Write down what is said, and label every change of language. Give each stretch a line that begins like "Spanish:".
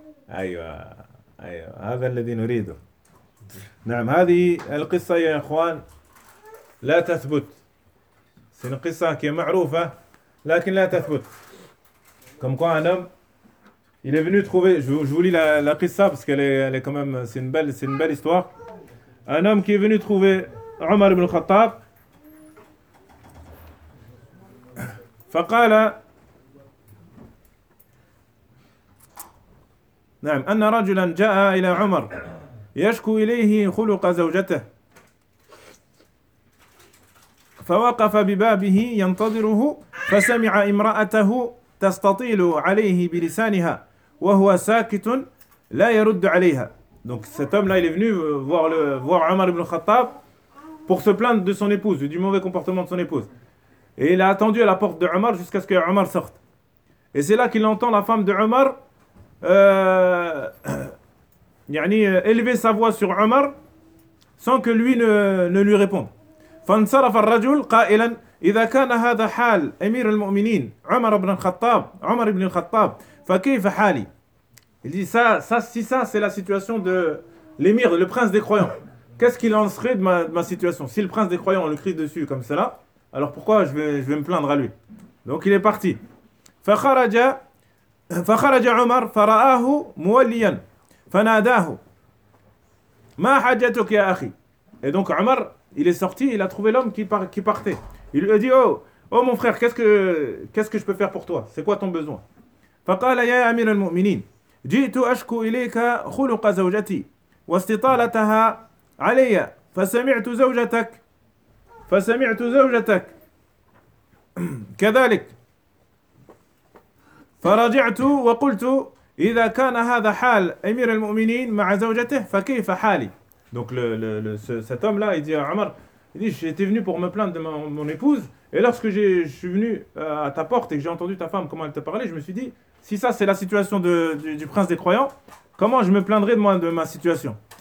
Arabic: ايوه ايوه هذا الذي نريده. نعم هذه القصة يا إخوان لا تثبت.
French: C'est une قصة qui est
Arabic: معروفة لكن لا تثبت.
French: Comme quoi un homme il est venu trouver, je vous lis la قصة parce qu'elle est, elle est quand même, c'est une belle histoire. Un homme qui est venu trouver Omar ibn al-Khattab.
Arabic: فقال نعم أن رجلا جاء إلى عمر يشكو إليه خلق زوجته فوقف ببابه ينتظره فسمع امرأته تستطيل عليه بلسانها وهو ساكت لا يرد عليها.
French: Donc cet homme là il est venu voir le voir Omar ibn Khattab pour se plaindre de son épouse, du mauvais comportement de son épouse. Et il a attendu à la porte de Omar jusqu'à ce que Omar sorte. Et c'est là qu'il entend la femme de Omar يعني élever sa voix sur Omar sans que lui ne lui réponde.
Arabic: فانصرف الرجل قائلا اذا كان هذا حال امير المؤمنين عمر بن الخطاب عمر بن الخطاب فكيف حالي.
French: Il dit ça si ça c'est la situation de l'émir, le prince des croyants, qu'est-ce qu'il en serait de ma situation si le prince des croyants le crie dessus comme cela, alors pourquoi je vais me plaindre à lui. Donc il est parti.
Arabic: فخرج عمر فرآه موليا فناداه ما حاجتك يا اخي.
French: Et donc Omar il est sorti, il a trouvé l'homme qui partait. Il lui a dit oh mon frère, qu'est-ce que je peux faire pour toi, c'est quoi ton besoin?
Arabic: فقال يا امير المؤمنين جئت اشكو اليك خلق زوجتي واستطالتها علي فسمعت زوجتك كذلك فرجعت وقلت اذا كان هذا حال امير المؤمنين مع زوجته فكيف حالي.
French: Donc cet homme-là, il dit à Omar, il dit, j'étais venu pour me plaindre de mon épouse, et lorsque je suis venu à ta porte et que j'ai entendu ta femme, comment elle te parlait, je me suis dit, si ça c'est la situation du prince des croyants, comment je me plaindrai de moi de ma situation.